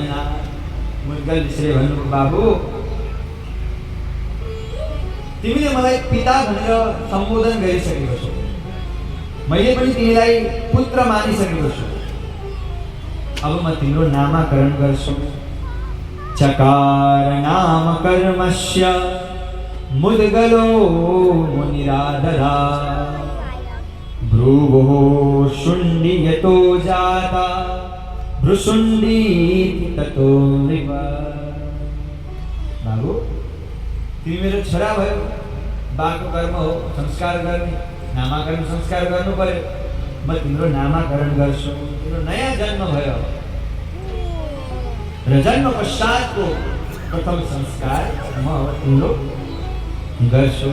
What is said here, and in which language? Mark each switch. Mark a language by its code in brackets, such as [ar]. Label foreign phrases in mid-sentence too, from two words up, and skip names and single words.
[ne] मुद्गल ऋषिले भन्नुभयो, बाबु तिमीले मलाई पिता भनेर सम्बोधन गरिसकेको छौ, मैले पनि तिमीलाई पुत्र मानिसकेको छु। अब म तिम्रो नामकरण गर्छु। [sa] चकार नाम कर्मस्य मुद्गलो मुनिराधरा, भ्रुवो शुण्डी यतो जाता, भ्रुशुण्डी ततो नृप। [ne] बाबु तिमी मेरो छोरा भयो, बाको कर्म हो संस्कार गर्ने, नामाकरण संस्कार गर्नु पर्यो। म तिम्रो नामाकरण गर्छु। तिम्रो नयाँ जन्म भयो र जन्म पश्चातको प्रथम संस्कार म अब तिम्रो गर्छु।